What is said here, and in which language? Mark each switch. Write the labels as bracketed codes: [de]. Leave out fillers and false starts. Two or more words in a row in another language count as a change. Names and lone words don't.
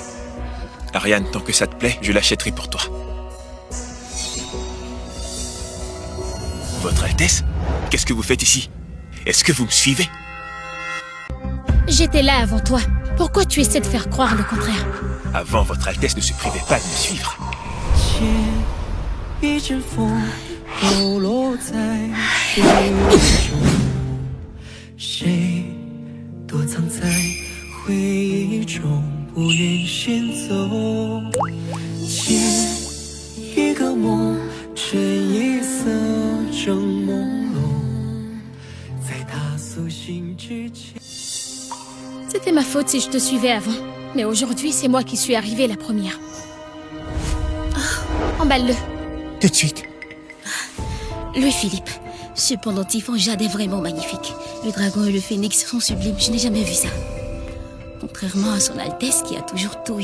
[fr] Ariane, tant que ça te plaît, je l'achèterai pour toi. Votre Altesse, qu'est-ce que vous faites ici? Est-ce que vous me suivez? J'étais là avant toi. Pourquoi tu essaies de faire croire le contraire? Avant, votre Altesse ne se privait pas de me suivre. [zh] 一阵风抖落在水中，谁躲藏在回忆中，不愿先走。借一个梦，趁夜色正朦胧，在他苏醒之前。 [fr] C'était ma faute si je te suivais avant. Mais aujourd'hui, c'est moi qui suis arrivée la première. Emballe-le. Tout de suite. Louis-Philippe, ce pendentif en jade est vraiment magnifique. Le dragon et le phénix sont sublimes, je n'ai jamais vu ça. Contrairement à son Altesse qui a toujours tout eu.